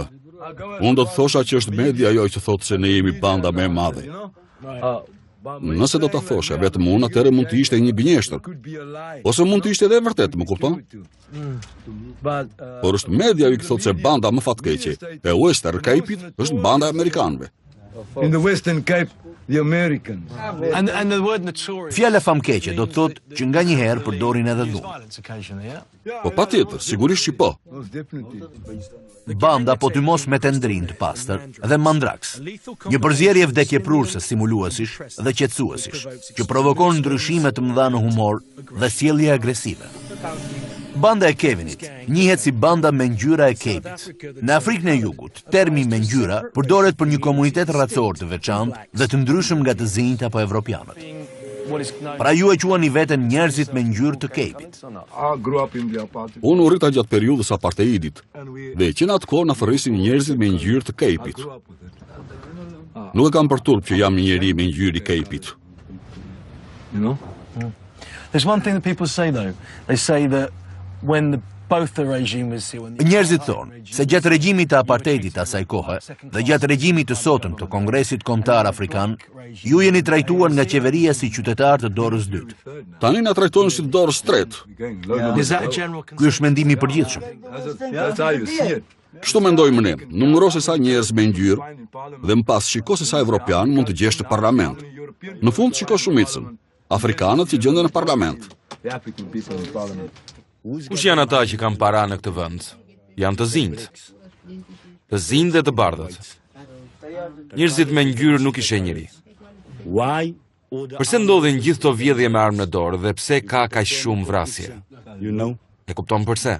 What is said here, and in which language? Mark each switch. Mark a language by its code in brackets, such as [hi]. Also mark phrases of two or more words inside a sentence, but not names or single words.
[sq] Unë do të thosha që është media ajo që thotë se ne jemi banda më e madhe. Nëse do ta thosha vetëm unë, atëherë mund të ishte një gënjeshtër. Ose mund të ishte edhe e vërtetë, më kupton? Por është media që thotë se banda më fatkeqe e Western Cape-it është banda e amerikanëve. [en] In the Western Cape, the Americans. And the word notorious. [sq] Fjala famkeqe do të thotë që nga një herë përdorin edhe dhunë. Po patjetër, sigurisht që po. [en] Most definitely. [sq] Banda po të mos me tendrin të pastër dhe mandraks, një përzierje vdekjeprurse stimuluesish dhe qetësuesish, që provokon ndryshime të mëdha në humor dhe sjellje agresive. Banda e Kevinit njihet si banda me ngjyra e Cape-it. Në Afrikën e Jugut, termi me ngjyra përdoret për një komunitet racor të veçantë dhe të ndryshëm nga të zinjtë apo evropianët. Pra ju e quani veten njerëzit me ngjyrë të Cape-it. [en] I grew up in the apartheid. [sq] Unë u rrita gjatë periudhës apartheidit dhe që në atë kohë na forrisin njerëzit me ngjyrë të Cape-it. Nuk e kam për turp që jam një njeri me ngjyrë i Cape-it. [en] You know? There's one thing that people say though. They say that when the [sq] Njerëzit thonë se gjatë regjimit të apartheidit asaj kohe dhe gjatë regjimit të sotëm të Kongresit Kombëtar Afrikan, ju jeni trajtuar nga qeveria si qytetar të dorës dytë. Tani na trajtojnë si dorës tretë. Ky është mendimi i përgjithshëm. [en] That's how you see it. [sq] Kështu mendojmë ne, numëro se sa njerëz me ngjyrë dhe më pas shiko se sa evropian mund të gjesh në parlament. Në fund shiko shumicën, afrikanët që gjenden në parlament. [en] The African people in parliament. [sq] Kush janë ata që kanë para në këtë vend? Janë të zinjt. Të zinjt dhe të bardhët. Njerëzit me ngjyrë nuk i sheh njëri. Përse ndodhin gjithë këto vjedhje me armë në dorë dhe pse ka kaq shumë vrasje? E kupton përse?